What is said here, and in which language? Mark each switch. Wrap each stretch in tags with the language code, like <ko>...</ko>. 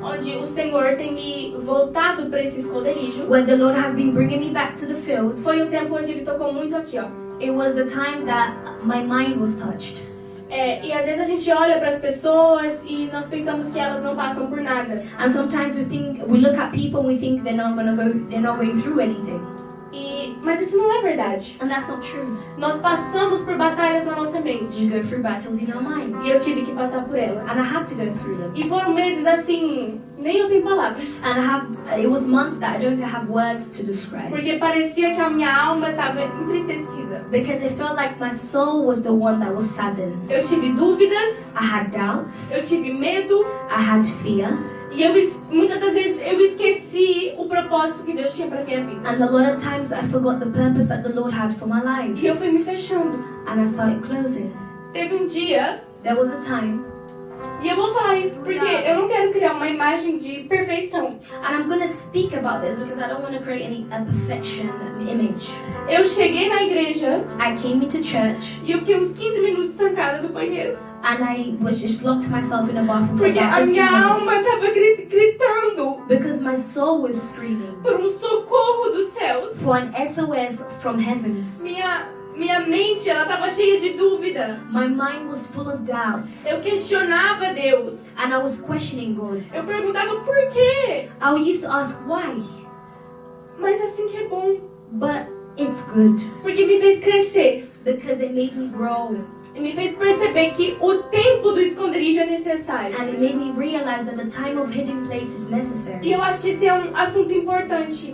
<pt>onde o Senhor tem me voltado para esse esconderijo,</pt> <en>when the Lord has been bringing me back to the field,</en> <pt>foi um tempo onde Ele tocou muito aqui, ó.</pt> <en>it was the time that my mind was touched.</en> <pt>E às vezes a gente olha para as pessoas e nós pensamos que elas não passam por nada.</pt> <en>And sometimes we look at people and we think they're not going through anything.</en> <pt>Mas isso não é verdade.</pt> <en>And that's not true.</en> <pt>Nós passamos por batalhas na nossa mente.</pt> <en>You go through battles in our minds.</en> <pt>E eu tive que passar por elas.</pt> <en>And I had to go through them.</en> <pt>E foram meses assim, nem eu tenho palavras.</pt> <en>And it was months that I don't even have words to describe.</en> <pt>Porque parecia que a minha alma estava entristecida.</pt> <en>Because it felt like my soul was the one that was saddened.</en> <pt>Eu tive dúvidas.</pt> <en>I had doubts.</en> <pt>Eu tive medo.</pt> <en>I had fear.</en> <pt>E muitas das vezes eu esqueci o propósito que Deus tinha para minha vida.</pt> <en>And a lot of times I forgot the purpose that the Lord had for my life.</en> <pt>E eu fui me fechando.</pt> <en>And I started closing.</en> <pt>Teve um dia,</pt> <en>There was a time,</en> <pt>e eu vou falar isso porque eu não quero criar uma imagem de perfeição.</pt> <en>and I'm going to speak about this because I don't want to create a perfection image.</en> <pt>Eu cheguei na igreja</pt> <en>I came into church</en> <pt>e eu fiquei uns 15 minutos trancada no banheiro.</pt> <en>and I was just locked myself in a bathroom for</en> <pt>Porque</pt> <en>about</en> <pt>a</pt> <en>15</en> <pt>minha alma</pt> <en>minutes.</en> <pt>estava gritando</pt> <en>Because my soul was screaming</en> <pt>por um socorro dos céus.</pt> <en>for an SOS from heavens.</en> <pt>Minha mente, ela estava cheia de dúvida.</pt> <en>My mind was full of doubts.</en> <pt>Eu questionava Deus.</pt> <en>And I was questioning God.</en> <pt>Eu perguntava por quê.</pt> <en>I used to ask why.</en> <pt>Mas assim que é bom.</pt> <en>But it's good.</en> <pt>Porque me fez crescer.</pt> <en>Because it made me grow.</en> <pt>E me fez perceber que o tempo do esconderijo é necessário.</pt> <en>And it made me realize that the time of hidden place is</en> <pt>E</pt> <en>necessary.</en> <pt>eu acho que esse é um assunto importante.</pt>